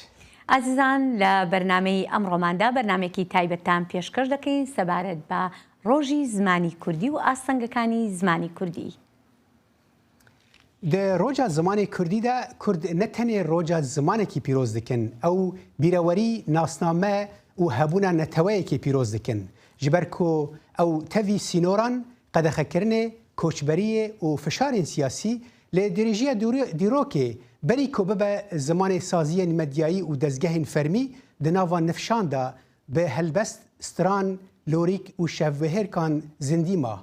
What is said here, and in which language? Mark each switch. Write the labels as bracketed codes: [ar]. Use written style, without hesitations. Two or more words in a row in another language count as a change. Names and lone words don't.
[ckb] ئازیزان لە بەرنامەی ئەمڕۆماندا بەرنامێکی تایبەتتان پێشکەش دەکەین سەبارەت بە ڕۆژی زمانی کوردی و ئاستەنگەکانی زمانی کوردی. [ku] د ڕۆژە زمانی کوردیدا کورد نەتەنێ ڕۆژە زمانێکی پیرۆز دکن ئەو بیرەوەری ناسنامە و هەبوونە نەتەوەیەکی پیرۆز دکن ji ber ku ew tevî sînoran qedexekirinê koçberiyê û fişarên siyasî lê dirêjiya dîrokê berî ku bibe zimanê saziyên medyayî û dezgehên fermî di nava nifşan da bi helbest stran lorîk û şevwehêrkan zindî ma.